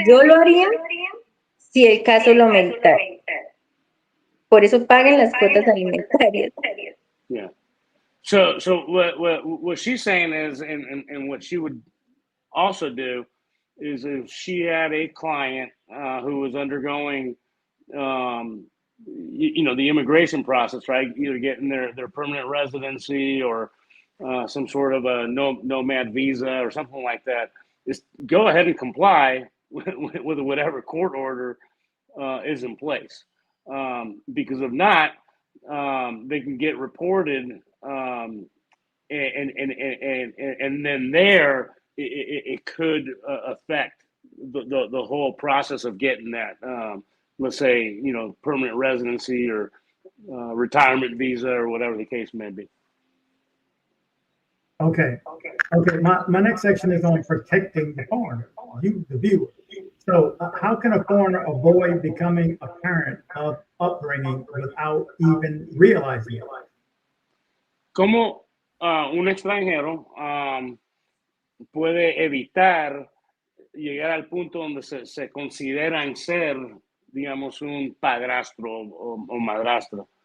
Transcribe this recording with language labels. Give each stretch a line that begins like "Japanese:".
Spanish: Yo lo haría si el caso lo meritara. Por eso paguen las cuotas alimentarias.
English: Yeah. So what she's saying is, and what she would also do is if she had a client who was undergoing, the immigration process, right? Either getting their permanent residency or some sort of a nomad visa or something like that, is go ahead and comply with whatever court order is in place. Because if not, they can get reported, and then it could affect the whole process of getting that, let's say, permanent residency or retirement visa or whatever the case may be. Okay. My next section is on protecting the foreigner, you, the viewer. So, how can a foreigner avoid becoming a parent of upbringing without even realizing it?
Spanish: ¿Cómo un extranjero puede evitar llegar al punto donde se consideran ser, digamos, un padrastro o madrastra?